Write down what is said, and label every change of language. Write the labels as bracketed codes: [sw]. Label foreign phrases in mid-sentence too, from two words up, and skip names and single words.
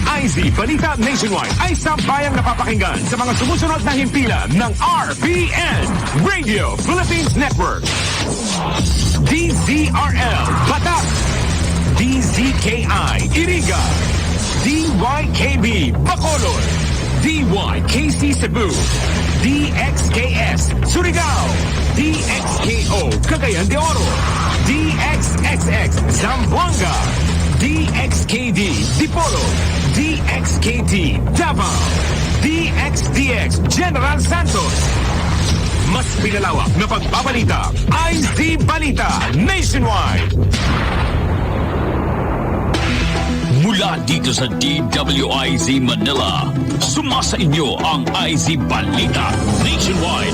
[tl] IZ Balita Nationwide ay sambayang napapakinggan sa mga sumusunod na himpilan ng RPN Radio Philippines Network. DZRL Batak, DZKI Iriga, DYKB Bacolod, DYKC Cebu, DXKS Surigao, DXKO Cagayan de Oro, DXXX Zamboanga, DXKD Dipolo, DXKT Davao, DXDX General Santos. Mas pinalawak na pagbabalita, IZ Balita Nationwide. Mula dito sa DWIZ Manila, sumasa inyo ang IZ Balita Nationwide.